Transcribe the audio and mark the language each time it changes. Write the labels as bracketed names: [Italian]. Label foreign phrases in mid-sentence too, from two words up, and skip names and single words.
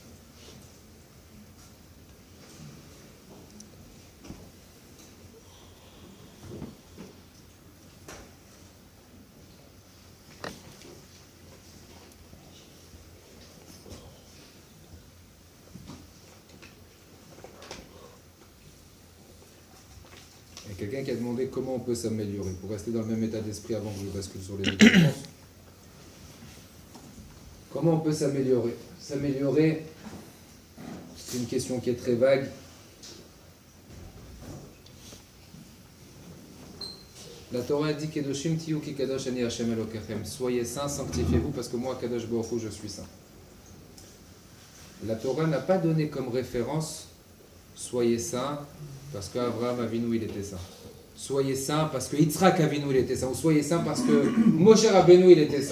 [French] Il y a quelqu'un qui a demandé comment on peut s'améliorer pour rester dans le même état d'esprit avant que je bascule sur les réponses. Comment on peut s'améliorer? S'améliorer, c'est une question qui est très vague. La Torah dit [Hebrew] קדושים תהיו כי קדוש אני השם אלוקיכם. [French] Soyez saints, sanctifiez-vous parce que moi, [Hebrew] קדוש ברוך הוא, [French] je suis saint. La Torah n'a pas donné comme référence soyez saints parce qu'Abraham Avinu il était saint. Soyez saints parce que Yitzhak Avinu il était saint. Ou soyez saints parce que Moshe Rabbeinu il était saint.